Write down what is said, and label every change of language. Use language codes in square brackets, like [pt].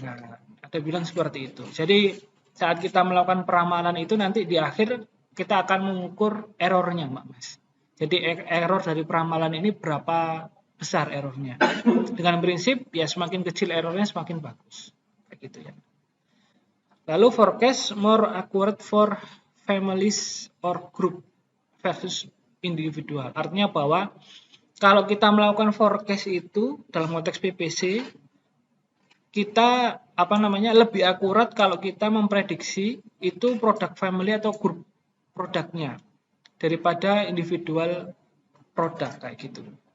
[id] Nah, ada bilang seperti itu. Jadi saat kita melakukan peramalan itu nanti di akhir kita akan mengukur errornya, Mbak Mas. Jadi error dari peramalan ini berapa besar errornya. Dengan prinsip ya semakin kecil errornya semakin bagus. Kayak gitu ya. [en] Lalu forecast more accurate for families or group versus individual. [id] Artinya bahwa kalau kita melakukan forecast itu dalam konteks PPC kita lebih akurat kalau kita memprediksi itu produk family atau grup produknya daripada individual produk kayak gitu.